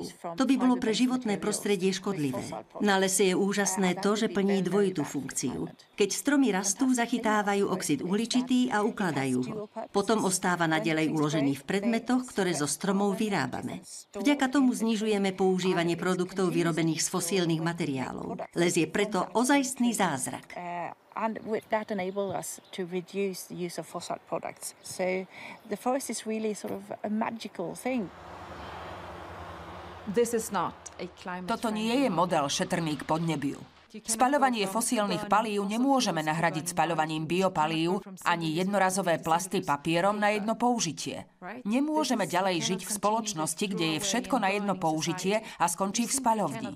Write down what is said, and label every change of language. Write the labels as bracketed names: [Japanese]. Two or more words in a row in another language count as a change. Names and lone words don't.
[Slovak] To by bolo pre životné prostredie škodlivé. Na lese je úžasné to, že plní dvojitú funkciu. Keď stromy rastú, zachytávajú oxid uhličitý a ukladajú ho. Potom ostáva naďalej uložený v predmetoch, ktoré zo stromov vyrábame. Vďaka tomu znižujeme používanie produktov vyrobených z fosílnych materiálov. Les je preto ozajstný zázrak. [English] And that enables us to reduce the use of fossil products. So the forest is really sort of a magical thing. [Slovak] Toto nie je model šetrný k podnebiu. Spaľovanie fosílnych palív nemôžeme nahradiť spaľovaním biopalív ani jednorazové plasty papierom na jedno použitie. Nemôžeme ďalej žiť v spoločnosti, kde je všetko na jedno použitie a skončí v spaľovni.